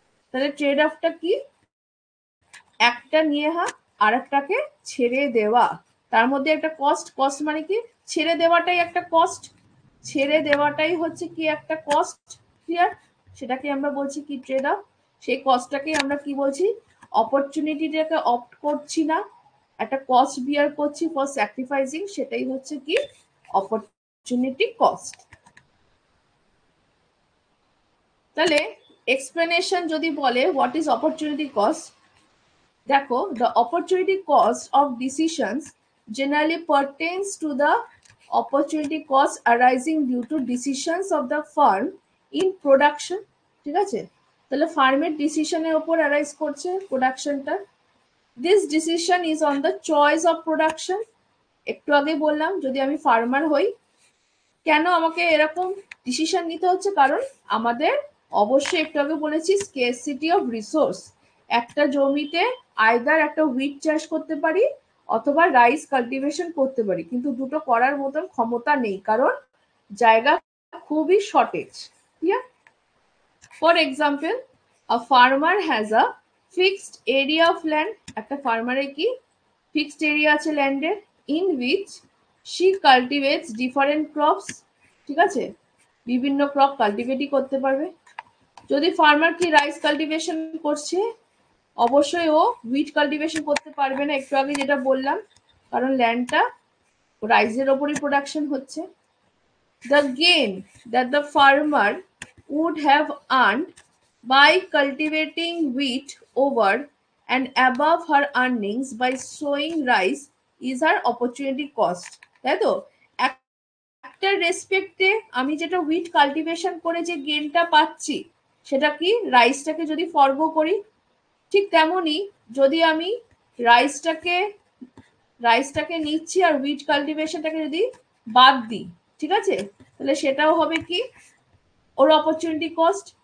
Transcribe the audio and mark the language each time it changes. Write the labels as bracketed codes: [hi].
[bn] তাহলে ট্রেড অফটা কি, একটা নিয়ে আর একটাকে ছেড়ে দেওয়া, তার মধ্যে একটা কস্ট, কস্ট মানে কি ছেড়ে দেওয়াটাই একটা কস্ট, ছেড়ে দেওয়াটাই হচ্ছে কি একটা কস্ট, ক্লিয়ার। সেটাকে আমরা বলছি কি ট্রেড অফ। সেই কস্টটাকে আমরা কি বলছি, অপরচুনিটিটাকে অপ্ট করছি না, একটা কস্ট বিয়ার করছি ফর স্যাক্রিফাইসিং, সেটাই হচ্ছে কি অপরচুনিটি কস্ট। তাহলে এক্সপ্লেনেশন যদি বলে [en] what is opportunity cost, [bn] দেখো, [en] the opportunity cost of decisions generally pertains to the opportunity cost arising due to decisions of the firm in production, [bn] ঠিক আছে। তাহলে ফার্মের ডিসিশনের ওপর অ্যারাইজ করছে প্রোডাকশনটা। [en] This decision is on the choice of production. [bn] একটু আগে বললাম যদি আমি ফার্মার হই, কেন আমাকে এরকম ডিসিশন নিতে হচ্ছে, কারণ আমাদের অবশ্যই একটু আগে বলেছি স্কেরসিটি অফ রিসোর্স। একটা জমিতে আইদার একটা হুইট চাষ করতে পারি অথবা রাইস কাল্টিভেশন করতে পারি, কিন্তু দুটো করার মতন ক্ষমতা নেই কারণ জায়গা খুবই শর্টেজ, ঠিক আছে। [en] for example, a farmer has a fixed area of land, [bn] একটা ফার্মারের কি ফিক্সড এরিয়া আছে ল্যান্ডের, [en] in which she cultivates different crops, [bn] ঠিক আছে, বিভিন্ন ক্রপ কাল্টিভেটই করতে পারবে। যদি ফার্মার কি রাইস কাল্টিভেশন করছে, অবশ্যই ও হুইট কাল্টিভেশন করতে পারবে না, একটু আগে যেটা বললাম, কারণ ল্যান্ডটা রাইসের ওপরই প্রোডাকশন হচ্ছে। [en] The gain that the farmer would have earned by cultivating wheat over and above her earnings by sowing rice is her opportunity cost, [bn] তাই তো? একটা রেসপেক্টে আমি যেটা হুইট কাল্টিভেশন করে যে গেনটা পাচ্ছি, সেটা কি রাইসটাকে যদি ফরগো করি, ঠিক তেমনই যদি আমি রাইসটাকে রাইসটাকে নিচ্ছি আর হুইট কাল্টিভেশনটাকে যদি বাদ দিই, ঠিক আছে, তাহলে সেটাও হবে কি ওর অপরচুনিটি কস্ট।